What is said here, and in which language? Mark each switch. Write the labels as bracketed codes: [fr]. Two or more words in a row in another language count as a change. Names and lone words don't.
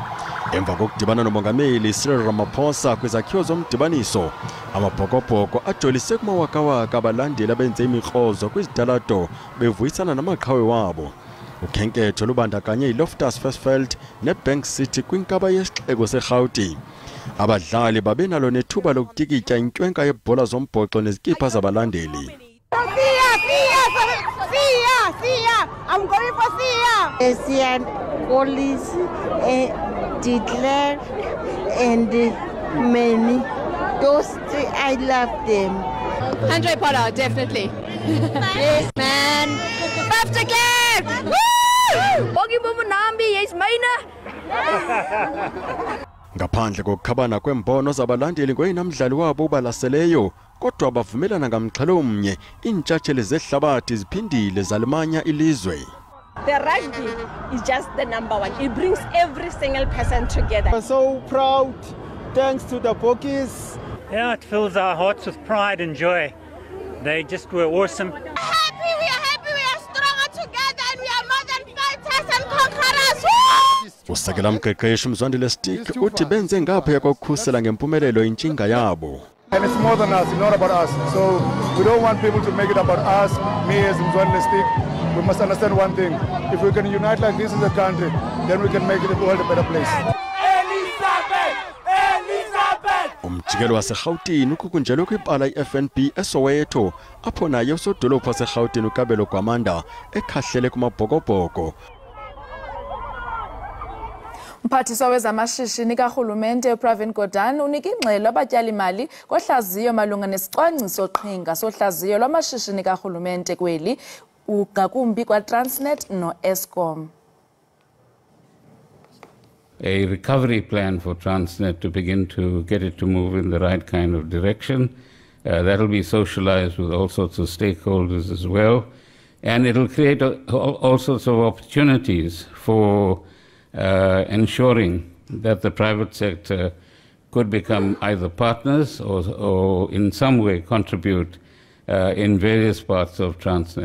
[xh] Emva kokudibana nomongameli Cyril Ramaphosa kwizakhiwo zomdibaniso, amabhokobhoko ajolise kumawakawaka abalandeli abenze imikrozo kwizidalato bevuyisana namaqhawe wabo. Ukhenketho lubandakanye iLoftus Versfeld neBank City kwinkaba yesixeko seGauteng. Abadlali babenalo nethuba lokutikitya intwenka yebhola zombhoxo nezikipa zabalandeli. [en] I'm going for Sia. Asian police, declared, and many. Those three, I love them. Andre Pollard, definitely. Yes, man. After game! Woo! Bogi Bubu Nambi, yes, Maina. [xh] Ngaphandle kokukhabana kwembono zabalandeli ngoyinamdlali wabo ubalaseleyo, kodwa bavumelana ngamxhelo omnye iintshatsheli zehlabathi ziphindile zalimanya ilizwe. [en] The rugby is just the number one. It brings every single person together. We're so proud, thanks to the Bokies. Yeah, it fills our hearts with pride and joy. They just were awesome. We are happy, we are stronger together, and we are more than fighters and conquerors. [xh] Usekela mqeqeshi Mzwandile Stick uthi benze ngaphaya kokukhusela ngempumelelo intshinga yabo. [en] And it's more than us, it's not about us. So we don't want people to make it about us, me as Mzwandile Stick. We must understand one thing. If we can unite like this as a country, then we can make the world a better place. [xh] Umjikelo waseGauteng ukukunjelwe kwibala iFNB eSoweto apho naye usodolophu waseGauteng uKabelo Gwamanda ekhahlele kumabhokobhoko. Mphathiswa wezamashishini karhulumente uPravin Gordhan unika ingxelo abatyali-mali kohlaziyo malunga nesicwangciso qhinga sohlaziyo lwamashishini karhulumente kweli ngakumbi kwaTransnet noEskom. [en] a recovery plan for Transnet to begin to get it to move in the right kind of direction. That'll be socialized with all sorts of stakeholders as well. And it'll create all sorts of opportunities for ensuring that the private sector could become either partners or in some way contribute in various parts of Transnet.